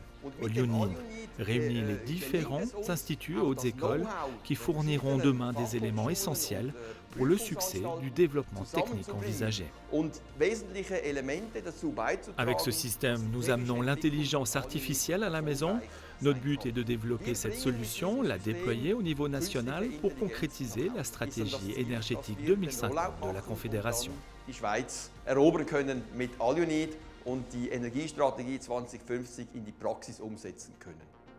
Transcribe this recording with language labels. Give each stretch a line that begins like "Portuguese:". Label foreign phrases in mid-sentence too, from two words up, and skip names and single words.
French: All You Need réunit les différents instituts et hautes écoles qui fourniront demain des éléments essentiels pour le succès du développement technique envisagé. Avec ce système, nous amenons l'intelligence artificielle à la maison. Notre but est de développer cette solution, la déployer au niveau national pour concrétiser la stratégie énergétique 2050 de la Confédération.
German: Die Schweiz erobern können mit Allunit und die Energiestrategie 2050 in die Praxis umsetzen können.